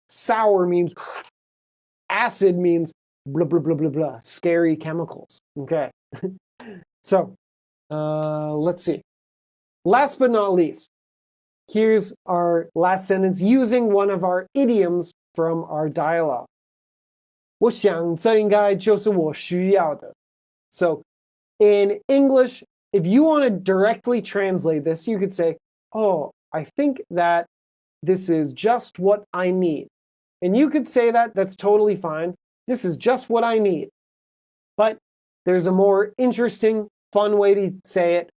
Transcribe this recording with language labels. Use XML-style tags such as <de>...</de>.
<en>Sour means acid means blah, blah, blah, blah, blah. Scary chemicals. Okay. So let's see. Last but not least, here's our last sentence using one of our idioms from our dialogue.</en> <zh>我想这应该就是我需要的.</zh> <en>So in English, if you want to directly translate this, you could say, oh, I think that this is just what I need. And you could say that, that's totally fine. This is just what I need. But there's a more interesting, fun way to say it.</en>